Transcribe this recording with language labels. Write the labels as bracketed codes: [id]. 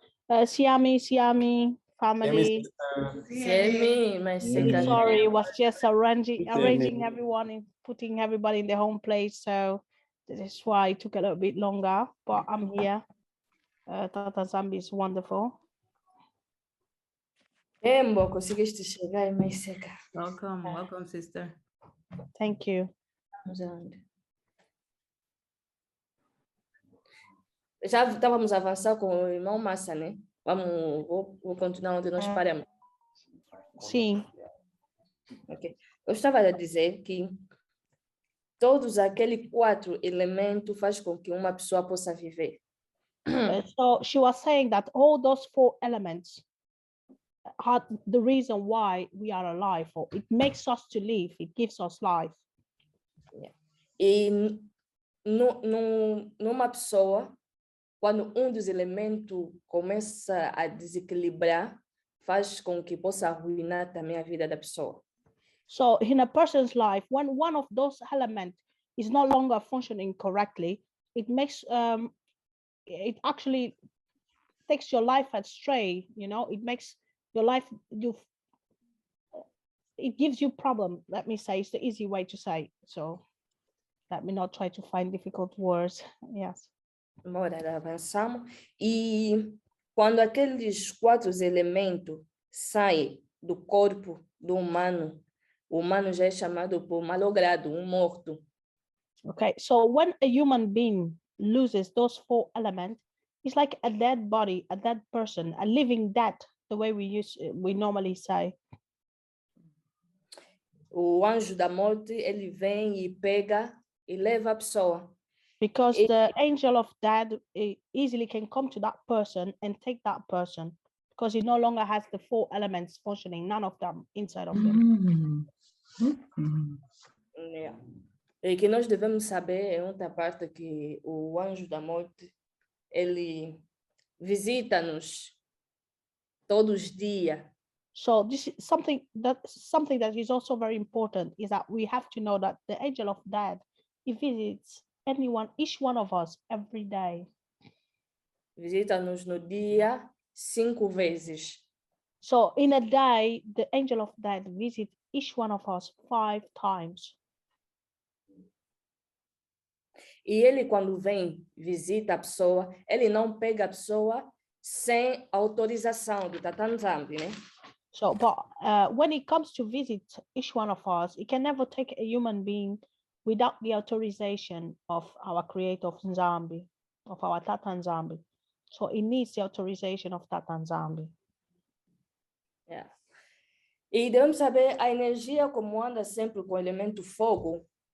[en] Siami, family. Semi, mas Really sorry, it was just arranging Siami. everyone and putting everybody in their home place. So this is why it took a little bit longer, but I'm here. Tata Nzambe is wonderful. [pt] Embo, conseguiste chegar, mais seca. [en] Welcome, sister. Thank you. [pt] Vamos aonde? Já estávamos a avançar com o irmão Massa, né? Vou continuar onde nós paramos. Sim. [en] Okay. [pt] Eu estava a dizer que todos aqueles 4 elementos fazem com que uma pessoa possa viver. [en] So she was saying that all those 4 elements are the reason why we are alive, or it makes us to live, it gives us life. [pt] E numa pessoa, quando dos elementos começa a desequilibrar, faz com que possa arruinar também a vida da pessoa. [en] So in a person's life, when one of those elements is no longer functioning correctly, it makes it actually takes your life astray. You know, it makes your life it gives you problem. Let me say, it's the easy way to say. So let me not try to find difficult words. Yes. [pt] Bora, avançamos. E quando aqueles 4 elementos saem do corpo do humano, o humano já é chamado por malogrado, morto. [en] Okay, so when a human being loses those 4 elements, it's like a dead body, a dead person, a living dead, the way we normally say. [pt] O anjo da morte, ele vem e pega e leva a pessoa. [en] Because the angel of death easily can come to that person and take that person, because he no longer has the 4 elements functioning, none of them inside of him. Yeah. [pt] E que nós devemos saber é outra parte que o anjo da morte, ele visita-nos todos os dias. [en] So this is something that is also very important, is that we have to know that the angel of death, he visits each one of us every day. [pt] Visita-nos no dia 5 vezes. [en] So in a day, the angel of death visits each one of us 5 times. E ele, quando vem, visita a pessoa, ele não pega a pessoa sem autorização do Tata Nzambe, né? So, but when he comes to visit each one of us, he can never take a human being without the authorization of our creator of Nzambe, of our Tata Nzambe. So it needs the authorization of Tata Nzambe. Yeah. [pt] E devemos saber a energia como anda sempre com o elemento fogo.